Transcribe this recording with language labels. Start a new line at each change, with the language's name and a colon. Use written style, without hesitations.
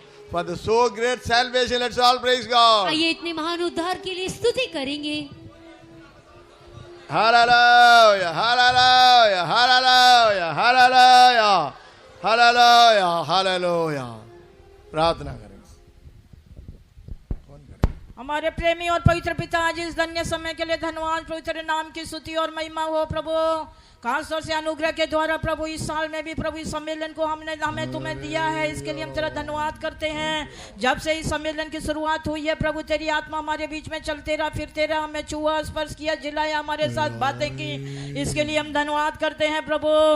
English: For the so great salvation, let's all praise God.
Hindi: आइए इतने महान उद्धार के लिए स्तुति करेंगे।
English: Hallelujah, hallelujah, hallelujah, hallelujah, hallelujah, hallelujah.
Hindi: प्रार्थना करें। कौन करें? हमारे प्रेमी और पवित्र पिता, आज इस धन्य समय के लिए धन्यवाद। पवित्र नाम की स्तुति और महिमा हो प्रभु। खास तौर से अनुग्रह के द्वारा प्रभु इस साल में भी प्रभु इस सम्मेलन को हमें तुम्हें दिया है, इसके लिए हम तेरा धन्यवाद करते हैं। जब से इस सम्मेलन की शुरुआत हुई है प्रभु, तेरी आत्मा हमारे बीच में चलते रहा, फिरते रहा, हमें छुआ, स्पर्श किया, जिलाया, हमारे साथ बातें की, इसके लिए हम धन्यवाद करते हैं प्रभु।